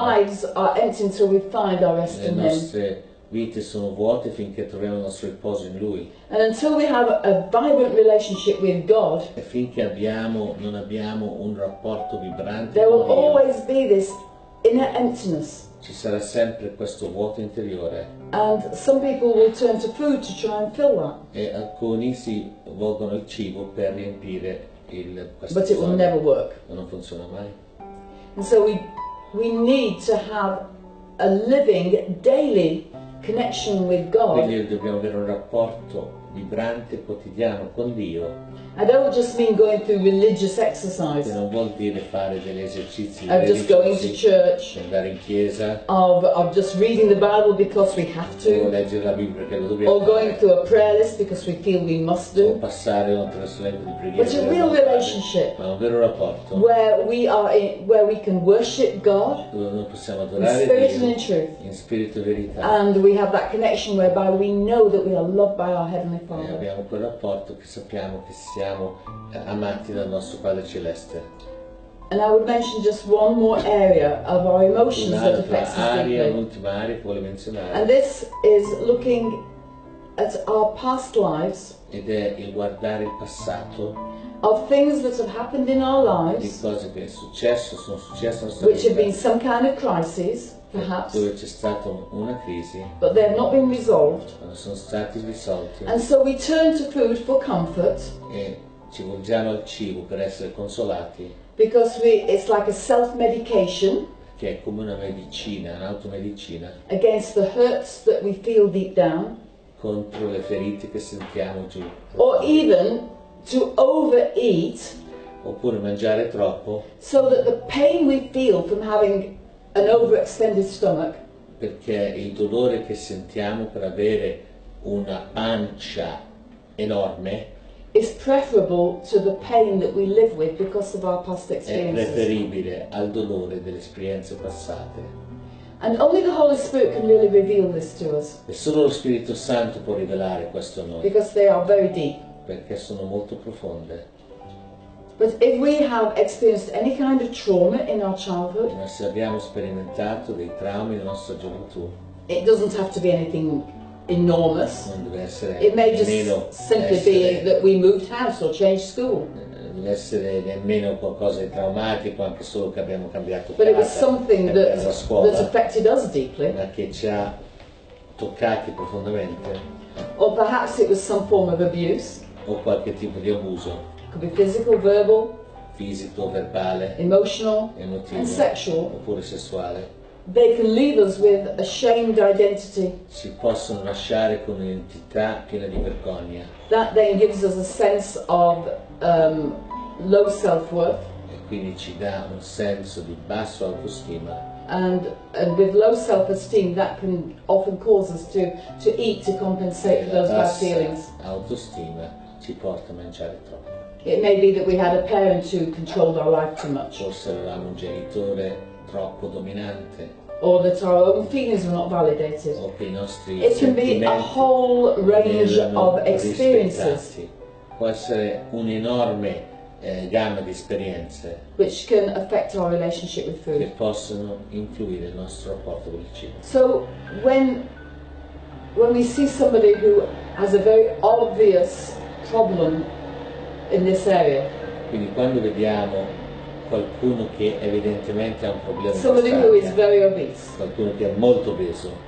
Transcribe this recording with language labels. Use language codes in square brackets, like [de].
[en] lives are empty until we find our rest [it] le [en] in Him. [it] nostre vite sono vuote finché troviamo il nostro riposo in Lui. [en] And until we have a vibrant relationship with God, [it] E finché non abbiamo un rapporto vibrante [en] there will [it] con Dio, [en] always be this inner emptiness. [it] ci sarà sempre questo vuoto interiore. [en] And some people will turn to food to try and fill that. [it] E alcuni si volgono il cibo per riempire questo [en] But it will [it] bisogno. [en] never work. [it] Ma non funziona mai. [en] And so we need to have a living, daily connection with God. [it] Quindi dobbiamo avere un rapporto vibrante quotidiano con Dio, [en] I don't just mean going through religious [it] che [en] exercise [it] non vuol dire fare degli esercizi [en] of just going to [it] religiosi, [en] church, [it] andare in chiesa [en] of just reading the Bible because we have [it] o [en] to, [it] leggere la Bibbia perché lo dobbiamo [en] or going [it] fare, [en] through a prayer list because we feel we must [it] o [en] do. [it] passare attraverso l'elenco di preghiera, [en] But a [it] che [en] real [it] dobbiamo fare, [en] relationship [it] ma un vero rapporto [en] where we can worship God [it] dove noi possiamo [en] in [it] adorare [en] spirit and in [it] Dio [en] truth. [it] in spirito e verità, [en] And we have that connection whereby we know that we are loved by our Heavenly [it] e [en] Father. [it] abbiamo quel rapporto che sappiamo che siamo amati dal nostro Padre Celeste. [en] And I would mention just one more area of our emotions that [it] Un'altra [en] affects us [it] area, [en] deeply. [it] un'ultima area che vuole menzionare, [en] And this is looking at our past lives, [it] ed è il guardare il passato, [en] of things that have happened in our [it] di [en] lives, [it] cose che sono successe nella nostra [en] which have been [it] vita, [en] some kind of crisis, perhaps, [it] dove c'è stata una crisi, [en] but they have not been resolved. [it] ma non sono stati risolti, [en] And so we turn to food for comfort [it] e ci volgiamo al cibo per essere consolati, [en] because it's like a self-medication [it] che è come una medicina, un'automedicina, [en] against the hurts that we feel deep down, [it] contro le ferite che sentiamo giù. [en] or even to overeat [it] Oppure mangiare troppo, [en] so that the pain we feel from having an overextended stomach [it] perché il dolore che sentiamo per avere una pancia enorme [en] is preferable to the pain that we live with because of our past [it] è [en] experiences. [it] preferibile al dolore delle esperienze passate. [en] And only the Holy Spirit can really reveal this to us [it] E solo lo Spirito Santo può rivelare questo a noi, [en] because they are very deep. [it] perché sono molto profonde. [en] But if we have experienced any kind of trauma in our childhood, [it] Ma se abbiamo sperimentato dei traumi nella nostra gioventù, [en] it doesn't have to be anything enormous. [it] non deve essere [en] It may [it] nemmeno [en] just simply be that we moved house or changed school. [it] deve essere nemmeno qualcosa di traumatico, anche solo che abbiamo cambiato [en] But it was [it] casa, [en] something [it] cambiato la [en] that [it] scuola, [en] affected us deeply. [it] ma che ci ha toccati profondamente, [en] Or perhaps it was some form of abuse. [it] o qualche tipo di abuso [en] It could be physical, verbal, [it] fisico, verbale, [en] emotional, [it] emotivo [en] and sexual. [it] oppure sessuale. [en] They can leave us with a shamed identity. [it] Ci possono lasciare con un'identità piena di vergogna [en] That then gives us a sense of low self-worth. [it] e quindi ci dà un senso di basso autostima, [en] And with low self-esteem, that can often cause us to eat to compensate for [it] la [en] those bad [it] bassa [en] feelings. [it] autostima ci porta a mangiare troppo. [en] It may be that we had a parent who controlled our life too much, [it] Forse avevamo un genitore troppo dominante, [en] or that our own feelings were not validated. [it] o che i nostri [en] It can be a [it] sentimenti [en] whole range [it] erano [en] of experiences [it] rispettati. Può essere un'enorme gamma di esperienze [en] which can affect our relationship with [it] che [en] food. [it] possono influire il nostro rapporto con il cibo. [en] So when we see somebody who has a very obvious problem in this area, [it] Quindi quando vediamo qualcuno che evidentemente ha un problema in [en] somebody who is [it] quest'area, [en] very obese, [it] qualcuno che è molto obeso,